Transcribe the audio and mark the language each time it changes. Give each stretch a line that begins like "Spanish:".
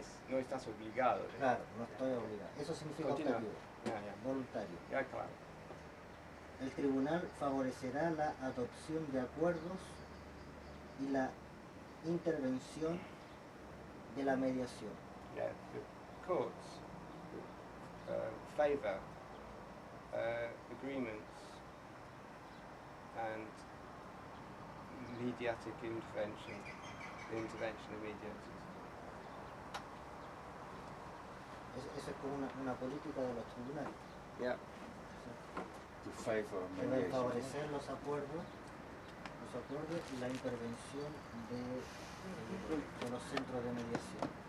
Spanish: No estás obligado. Claro, no estoy obligado. Eso significa Continúa. optativo, Ya. voluntario. Ya, claro. El tribunal favorecerá la adopción de acuerdos y la intervención de la mediación.
English: Yeah, the courts favour agreements and mediatic intervention of mediators.
Spanish: Esa es como una política de los tribunales. Yeah.
English: To favor
Spanish: Deben
English: mediation.
Spanish: favorecer los acuerdos y la intervención de los centros de mediación.